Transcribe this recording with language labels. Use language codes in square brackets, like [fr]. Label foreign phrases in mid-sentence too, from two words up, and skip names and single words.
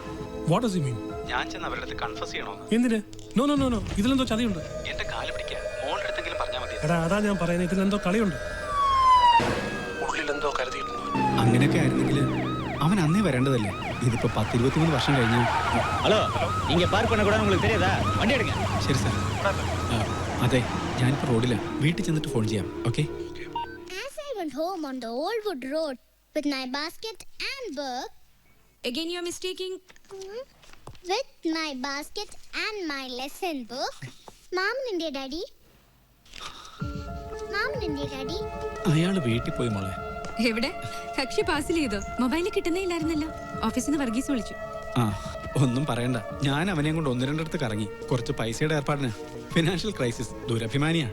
[en] What does you mean? [ml] ഞാൻ ചെന്ന് അവരുടെ അടുത്ത് കൺഫസ് ചെയ്യണമെന്ന്. എന്തിന്? [en] no no no no, [ml] ഇതിലെന്തോ ചതിയുണ്ട്. എന്റെ കാല് പിടിക്കുക, മോളുടെ അടുത്തെങ്കിലും പറഞ്ഞാൽ മതി. എടാ അതാ ഞാൻ പറയുന്നത്, ഇതിലെന്തോ കളിയുണ്ട്. ഉള്ളിലെന്തോ കരുതിയിട്ടുണ്ട്. അങ്ങനെയൊക്കെ ആയിരുന്നെങ്കിൽ അവൻ അന്നേ വരേണ്ടതല്ലേ. ഇതിപ്പോ 10-23 വർഷം കഴിഞ്ഞു. [ta] ஹலோ, இங்க பார்க் பண்ண கூட உங்களுக்கு தெரியாதா? வண்டி எடுங்க. [ml] ശരി സാർ. അതെ, ഞാനിപ്പോ റോഡിലാ. വീട്ടിൽ ചെന്നിട്ട് ഫോൺ ചെയ്യാം. ഓക്കെ. [en] As I went home on the old wood road with my basket and book. Again you are mistaking. With my basket and my lesson book. Mom and daddy. [ml] അയാള് വീട്ടിൽ പോയി മോളെ. എവിടെ? കക്ഷി പാസിൽ ചെയ്തോ? മൊബൈലിൽ കിട്ടുന്നേ ഇല്ലായിരുന്നല്ലോ. ഓഫീസിൽ നിന്ന് വർഗീസ് വിളിച്ചു. ആ, ഒന്നും പറയണ്ട. ഞാൻ അവനെയും കൊണ്ട് 1-2 കറങ്ങി. കുറച്ച് പൈസയുടെ ഏർപ്പാടിന്. [en] financial crisis. [ml] ദുരഭിമാനിയാ.